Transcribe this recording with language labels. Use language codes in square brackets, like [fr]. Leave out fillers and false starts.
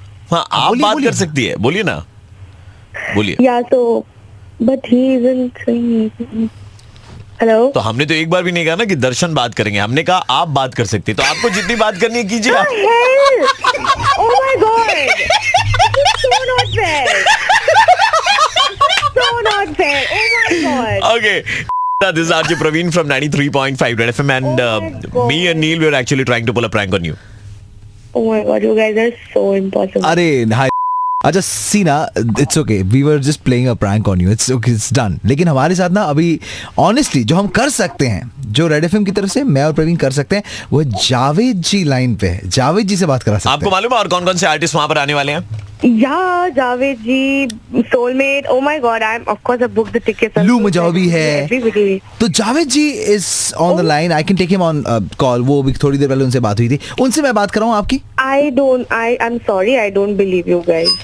[hi] हाँ, आप बात कर सकती है, बोलिए ना, बोलिए। [en] Yeah, so but he isn't saying anything. Hello. [hi] तो हमने तो एक बार भी नहीं कहा ना कि दर्शन बात करेंगे, हमने कहा आप बात कर सकती है, तो आपको जितनी बात करनी है कीजिए आप। [en] Hell! Oh my God! This is so not fair. So not fair. Oh my God. Okay. This is RJ Praveen from 93.5 Red FM and Oh my God. me and Neil were actually trying to pull a prank on you. Oh my God, you guys are so impossible. [hi] अरे हाय अच्छा सीना [en] it's okay we were just playing a prank on you it's okay it's done [hi] लेकिन हमारे साथ ना अभी honestly जो हम कर सकते हैं जो रेड एफएम की तरफ से मैं और प्रवीण कर सकते हैं वो जावेद जी लाइन पे है जावेद जी से बात करा सकते आपको हैं मालूम है और कौन कौन से आर्टिस्ट वहां पर आने वाले हैं? [en] Yeah, Javed ji, Soulmate. Oh my God, of course I booked the tickets. [hi] लू मुजाव भी है [en] Everybody. [hi] तो जावेद जी [en] is on the line I can take him on call [hi] वो भी थोड़ी देर पहले उनसे बात हुई थी उनसे मैं बात कर रहा हूँ आपकी [en] I'm sorry, I don't believe you guys